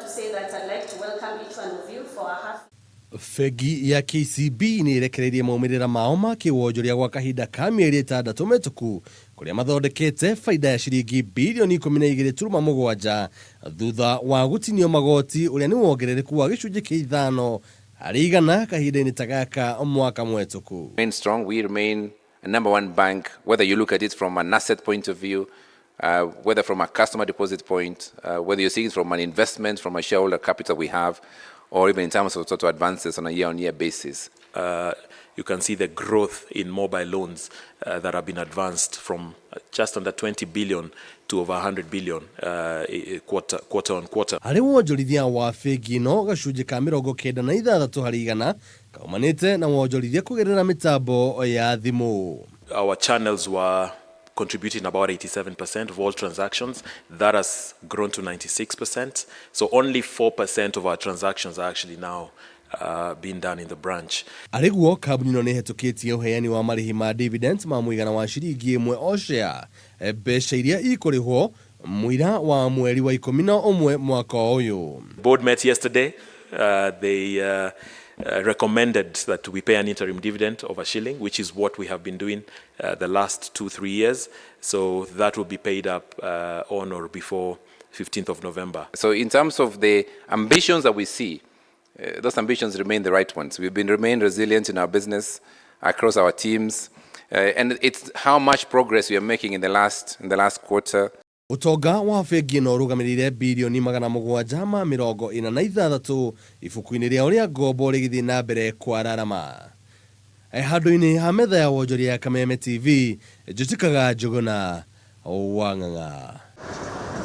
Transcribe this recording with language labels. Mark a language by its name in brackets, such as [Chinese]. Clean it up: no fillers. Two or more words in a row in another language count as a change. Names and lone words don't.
[English] say that I'd like to welcome each one of you for our half. [Kikuyu] Fegi ya KCB ni irekereirie maumirira mao ma kiwonjoria gwa kahinda ka mieri 6 metuku kuria mathondekete faida ya ciringi bilioni 12.7 thutha wa gutinio magoti uria ni wongerereku wa gicunji kia 5 hari igana kahinda-ini ta gaka mwaka mwetuku. [English] Remain strong. We remain a number one bank, whether you look at it from an asset point of view, whether from a customer deposit point, whether you see it from an investment, from a shareholder capital we have, or even in terms of total advances on a year-on-year basis. You can see the growth in mobile loans that have been advanced from just under 20 billion to over 100 billion quarter on quarter. [Kikuyu] Hari wonjorithia wa fegi no gacunji ka 96 hari igana kaumanite na wonjorithia kugerera mitambo ya thimu. [English] Our channels were contributing about 87% of all transactions. That has grown to 96%. So only 4% of our transactions are actually now being done in the branch. [Kikuyu] Ariguo kambuni no nihitukitie uheani wa marihi ma dividends ma muigana wa ciringi 1 o share mbeca iria ikurihwo muira wa mweri wa 11 mwaka uyu. [English] Board met yesterday. They recommended that we pay an interim dividend of $1, which is what we have been doing the last 2-3 years. So that will be paid up on or before 15th of November. So in terms of the ambitions that we see, those ambitions remain the right ones. We've remained resilient in our business across our teams, and it's how much progress we are making in the last quarter. [Kikuyu] Utonga wa fegi no rugamirire bilioni 746 ifuku-ini ria uria ngombo rigithii na mbere kwararama. Handu-ini ha metha ya wonjoria ya Kameme TV, Njutikaga Njuguna Wang'ang'a.